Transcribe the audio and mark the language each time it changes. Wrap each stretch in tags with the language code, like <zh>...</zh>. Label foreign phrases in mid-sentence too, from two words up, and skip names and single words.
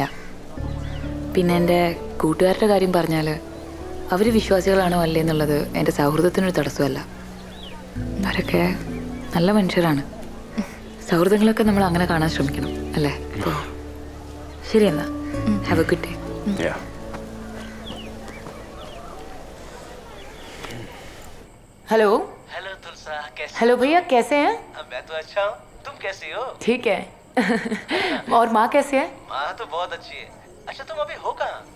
<ml>പിന്നെ എൻ്റെ കൂട്ടുകാരുടെ കാര്യം പറഞ്ഞാൽ അവർ വിശ്വാസികളാണോ അല്ലേ എന്നുള്ളത് എൻ്റെ സൗഹൃദത്തിനൊരു തടസ്സമല്ല. അവരൊക്കെ നല്ല മനുഷ്യരാണ്. സൗഹൃദങ്ങളൊക്കെ നമ്മൾ അങ്ങനെ കാണാൻ ശ്രമിക്കണം അല്ലേ? ശരി എന്നാ,</ml> <en>have a good day.</en> <hi>हेलो तुलसा, कैसे? हेलो भैया, कैसे हैं? मैं तो अच्छा हूँ, तुम कैसी हो? ठीक है. और माँ कैसे है? माँ तो बहुत अच्छी है. अच्छा तुम अभी हो कहाँ?</hi>